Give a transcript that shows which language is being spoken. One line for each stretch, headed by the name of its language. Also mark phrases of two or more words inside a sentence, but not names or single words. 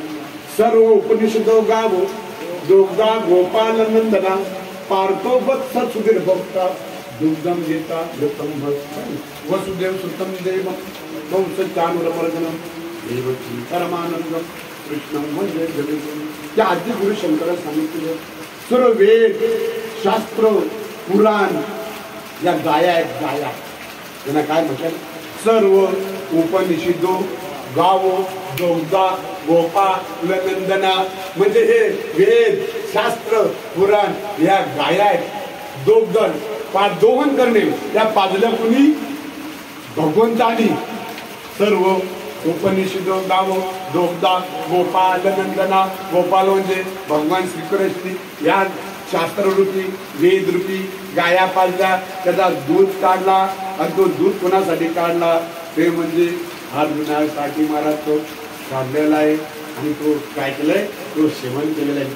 Sanskrit: सर्व उपनिषदो गावो दोग्धा गोपाल नंदना पार्थो वत्स सुधीर भक्ता दुग्धम गीता घृतम भक्त वसुदेव सुतम देवम कंस चाणूरमर्दनम देवकी परमानंदम कृष्णम वंदे जगद्गुरुम.
Marathi: त्या आद्य गुरु शंकरांनी सांगितलेलं सर्व वेद शास्त्र पुराण या गाया आहेत. गाया त्यांना काय म्हणतात,
Sanskrit: सर्व उपनिषदो गावो दोग्धा गोपाल नंदना
Marathi: म्हणजे हे वेद शास्त्र पुराण या गाया आहेत. दोग्धन दोहन करणे त्या पाजल्या कुणी, भगवंतानी.
Sanskrit: सर्व उपनिषद गावो दोग्धा गोपाल नंदना,
Marathi: गोपाल म्हणजे भगवान श्रीकृष्ण. या शास्त्ररूपी वेदरूपी गाया पाजल्या, त्याचा दूध काढला आणि तो दूध कोणासाठी काढला, ते म्हणजे अर्जुनासाठी महाराज तो काढलेला आहे आणि तो काय केलंय, तो सेवन केलेला आहे.